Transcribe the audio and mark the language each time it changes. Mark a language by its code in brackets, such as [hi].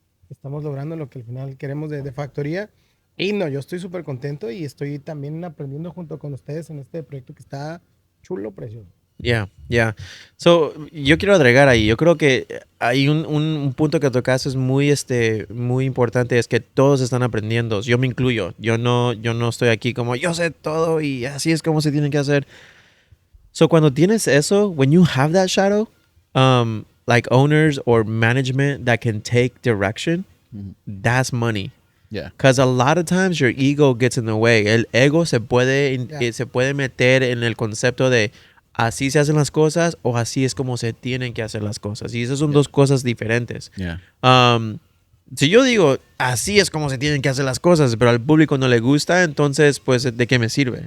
[es] Estamos logrando lo que al final queremos de Factoría. Y no, yo estoy súper contento y estoy también aprendiendo junto con ustedes en este proyecto que está chulo, precioso. [en] Yeah. [es] So, yo quiero agregar ahí, yo creo que hay un punto que tocaste es muy importante, es que todos están aprendiendo. Yo me incluyo. Yo no estoy aquí como yo sé todo y así es como se tiene que hacer. [en] So, [es] cuando tienes eso, [en] when you have that shadow, like owners or management that can take direction, that's money. Yeah. Because a lot of times your ego gets in the way. [es] El ego se puede meter en el concepto de así se hacen las cosas o así es como se tienen que hacer las cosas. Y esas son dos cosas diferentes. [en] Yeah. [es] Si yo digo así es como se tienen que hacer las cosas, pero al público no le gusta, entonces, pues, ¿de qué me sirve?